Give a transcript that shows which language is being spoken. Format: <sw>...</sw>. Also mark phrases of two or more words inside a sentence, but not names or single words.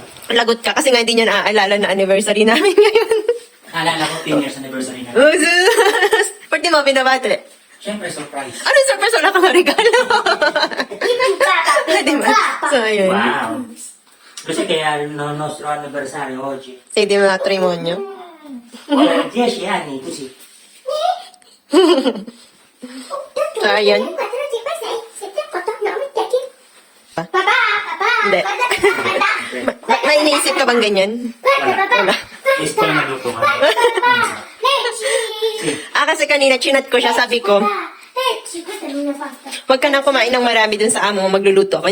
<tl>lagot ka kasi nga hindi niya naaalala na anniversary namin ngayon. Alala ko</tl> <en>10 years anniversary</en> <tl>na. Asus! Pati mo binabati. Siyempre, surprise. Ano yung surprise? Wala kang regalo. Diba? So, ayun.</tl> <it>Wow.</it> <tl>Kasi kaya</tl> <it>nostro anniversario oggi. Sei di matrimonio. 10 anni, così.</it> <tl>So, ayun. Hindi. May iniisip ka bang ganyan? Wala. Gusto na nagluto ka. Kasi kanina chinat ko siya, sabi ko, wag ka nang kumain ng marami dun sa amo mo, magluluto ako.</tl>